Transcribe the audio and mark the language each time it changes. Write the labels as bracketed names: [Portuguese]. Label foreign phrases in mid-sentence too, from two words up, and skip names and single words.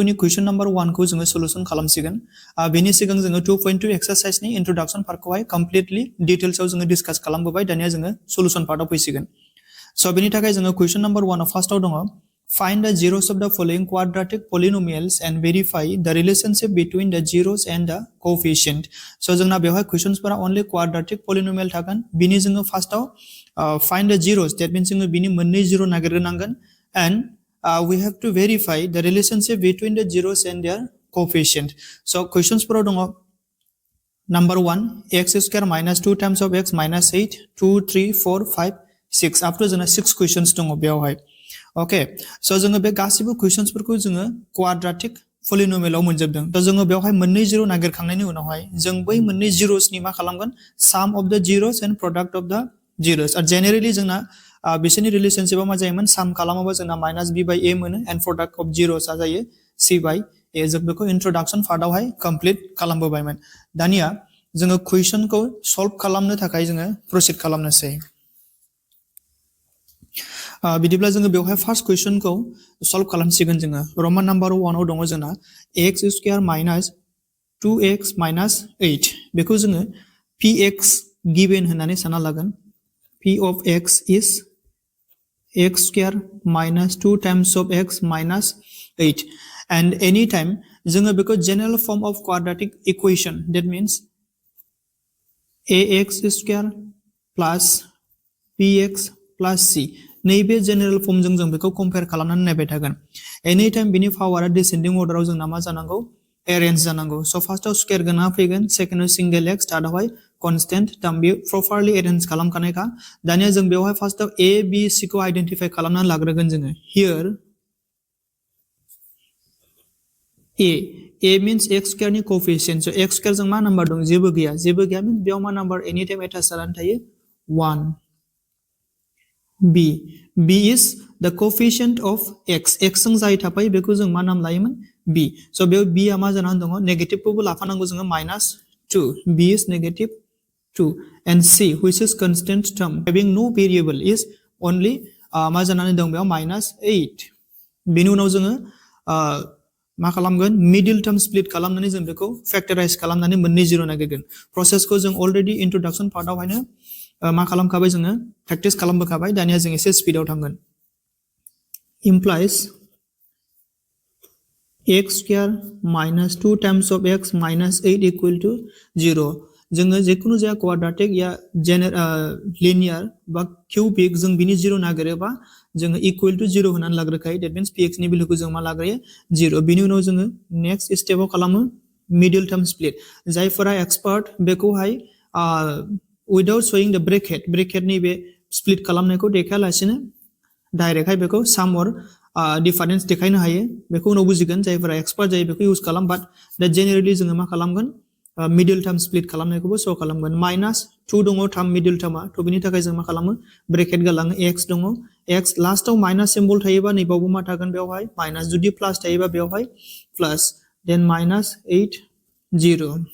[Bodo] नि [English] question number 1 [Bodo] को जोङो solution खालामसिगोन बेनि सिगां जोङो 2.2 [English] exercise नि introduction part [Bodo] खौहाय [English] completely details [Bodo] आव जोङो discuss खालामबोबाय दानिया जोङो solution part आव फैसिगोन [English] so [Bodo] बेनि थाखाय जोङो [English] question number 1 आव first [Bodo] आव दङ [English] find the zeros of the following quadratic polynomials and verify the relationship between the zeros and the coefficient so [Bodo] जोंना बेवहाय [English] questions फोरा only quadratic polynomial [Bodo] थागोन बिनि जोङो [English] first [Bodo] आव [English] find the zeros that means [Bodo] जोङो बिनि मोननै [English] zero [Bodo] नागिरनांगोन [English] and we have to verify the relationship between the zeros and their coefficient. So questions [Bodo] फोर दङ [English] number 1 x square minus 2 times of x minus 8 2 3 4 5 6 up to 6 [Bodo] questions dong बेवहाय okay so जोङो बे गासिबो questions फोरखौ जोङो [English] quadratic polynomial [Bodo] आव मोनजोबदों त जोङो बेवहाय मोननै जिरो नागिरखांनायनि उनावहाय जों बै मोननै zeros नि मा खालामगोन [English] sum of the zeros and product of the zeros generally [Bodo] जोंना बिसोरनि [English] relationship [Bodo] मा जायोमोन साम खालामोबा जोंना -b/a मोनो [English] and product of zeros [Bodo] आ जायो c/a जों बेखौ [English] introduction part [Bodo] आवहाय कंप्लीट खालामबोबायमोन दानिया जोङो क्वेश्चनखौ सल्व खालामनो थाखाय जोङो प्रोसीड खालामनोसै बिदिब्ला जोङो बेवहाय [English] first question [Bodo] सल्व खालामसिगोन जोङो [English] Roman number 1 [Bodo] आव दङ जोंना x² - 2x - 8 बेखौ जोङो px गिवन होननानै सानना लागोन [English] p of x is x square minus 2 times of x minus 8 and anytime [Bodo] जोङो बेखौ [English] general form of quadratic equation that means ax square plus bx plus c [Bodo] नैबे [English] general form [Bodo] जों बेखौ compare खालामनानै नायबाय थागोन anytime बिनि पावारा [English] descending order [Bodo] आव जोंना मा जानांगौ arrange जानांगौ so [English] first आव square [Bodo] गोना फैगोन [English] second आव single x third [Bodo] आवहाय [English] constant term [Bodo] बे [English] properly arrange [Bodo] खालामखानायखा दानिया जों बेवहाय first आव [English] a b c [Bodo] को identify खालामनानै लाग्रोगोन जोङो here [English] a means x square [Bodo] नि coefficient so [English] x square [Bodo] जों मा नम्बर दं जेबो गैया means बेयाव मा नम्बर anytime attach जानानै थायो 1 [English] b is the coefficient of x [Bodo] जों जाय थाफायो बेखौ जों मा नाम लायोमोन b so बेयाव b आ मा जानानै दङ नेगेटिभ खौबो लाफानांगौ जोङो -2 [English] b is negative 2 and c which is constant term having no variable is only [Bodo] मा जानानै दं बेयाव -8 बेनि उनाव जोङो मा खालामगोन [English] middle term split [Bodo] खालामनानै जों बेखौ फैक्टराइज खालामनानै मोननै जिरो नागिरगोन [English] process already introduction part [Bodo] आवहायनो मा खालामखाबाय जोङो प्रेक्टिस खालामबोखाबाय दानिया जों एसे स्पिडआव थांगोन implies [English] x square minus 2 times of x minus 8 equal to 0 [Bodo] जोङो जेखुनु जाया [English] quadratic [Bodo] या [English] linear [Bodo] बा [English] cubic [Bodo] जों बिनि 0 नागिरोबा जोङो [English] equal to 0 [Bodo] होनानै लाग्रोखायो [English] that means px [Bodo] नि भेलुखौ जों मा लाग्रोयो 0 बिनि उनाव जोङो next स्टेपआव खालामो [English] middle term split [Bodo] जायफोरा एक्सपार्ट बेखौहाय without [English] showing the bracket [Bodo] नि बे split खालामनायखौ देखायालासिनो डाइरेक्टहाय बेखौ [English] sum or difference [Bodo] देखायनो हायो बेखौ उनाव बुजिगोन जायफोरा एक्सपार्ट जायो बेखौ इउज खालाम बाट दा जेनेरेली जोङो मा खालामगोन [English] middle term split [Bodo] खालामनायखौबो शो खालामगोन -2 दङ टार्म [English] middle term [Bodo] थ बिनि थाखाय जों मा खालामो ब्रेकेट गालाङो x दङ x लास्टआव माइनास सिम्बल थायोबा नैबावबो मा थागोन बेवहाय माइनास जुदि प्लास थायोबा बेवहाय प्लास देन -8 0